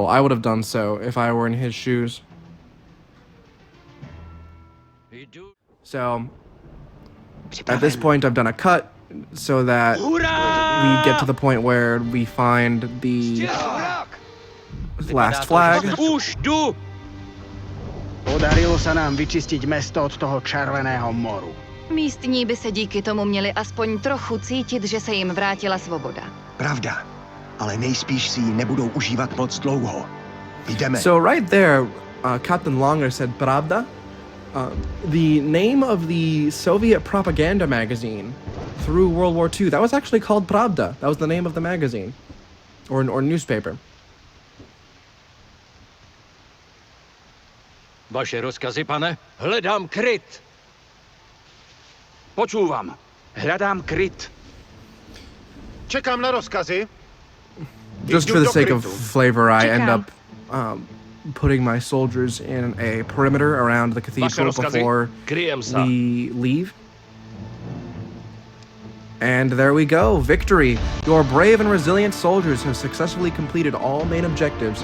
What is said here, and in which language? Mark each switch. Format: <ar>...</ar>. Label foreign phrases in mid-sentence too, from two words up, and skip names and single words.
<en>I would have done so if I were in his shoes. So, at this point I've done a cut so that we get to the point where we find the last flag.</en> <sk>Podarilo sa nám vyčistiť mesto od toho červeného moru.</sk> <cs>Místní by se díky tomu měli aspoň trochu cítit, že se jim vrátila svoboda. Pravda. Ale nejspíš si ji nebudou užívat moc dlouho. Jdeme.</cs> <en>So right there, Captain Longer said Pravda. The name of the Soviet propaganda magazine through World War II, that was actually called Pravda. That was the name of the magazine. Or newspaper.</en> <cs>Vaše rozkazy, pane? Hledám kryt.</cs> <sk>Počúvam. Hľadám kryt.</sk> <cs>Čekám na rozkazy.</cs> <en>Just</en> <cs>Jdu</cs> <en>for the</en> <cs>do</cs> <en>sake of</en> <cs>krytu.</cs> <en>flavor, I end</en> <cs>Čekám.</cs> <en>up putting my soldiers in a perimeter around the cathedral</en> <cs>rozkazy?</cs> <en>before</en> <sk>Kryjem sa.</sk> <en>we leave. And there we go, victory! Your brave and resilient soldiers have successfully completed all main objectives.</en>